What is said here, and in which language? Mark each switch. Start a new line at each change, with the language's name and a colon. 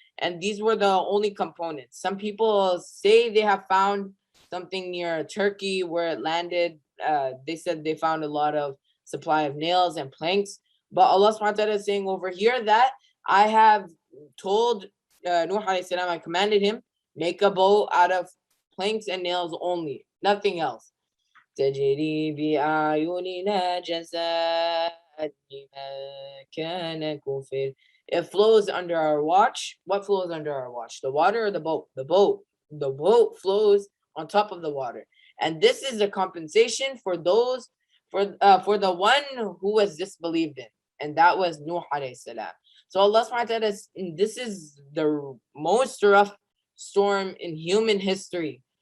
English: And these were the only components. Some people say they have found something near Turkey where it landed. They said they found a lot of supply of nails and planks. But Allah subhanahu wa ta'ala is saying over here that I have told Nuh alayhi salam, I commanded him, make a boat out of planks and nails only, nothing else.
Arabic: تجري بأعيننا جزاء لمن كان كفر.
English: It flows under our watch. What flows under our watch? The water or the boat? The boat. The boat flows on top of the water. And this is a compensation for those, for the one who was disbelieved in. And that was Nuh alayhi salam. So Allah subhanahu wa ta'ala, this is the most rough storm in human history.